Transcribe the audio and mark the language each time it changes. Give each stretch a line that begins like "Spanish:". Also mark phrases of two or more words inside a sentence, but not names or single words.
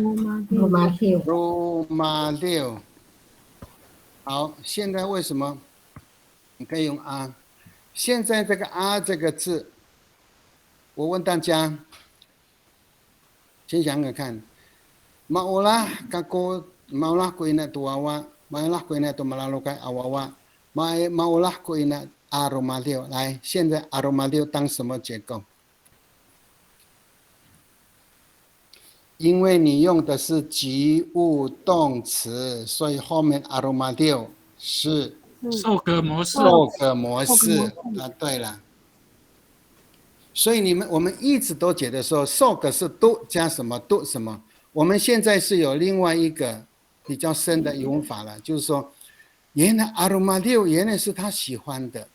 Chinese: 罗马六。好，现在为什么你可以用现在这个这个字，我问大家，先想想看，
Amis: maulah kako maulah ko ina tuawa maulah ko ina to malalokai awawa maulah ko ina aromalio
Chinese: 来，现在 aromalio 当什么结构？因为你用的是及物动词，所以后面 aromalio 是受格模式。对了。所以我们一直都觉得说受格是 do 加什么 do 什么，我们现在是有另外一个比较深的用法了，就是说原来 aromalio 原来是他喜欢的。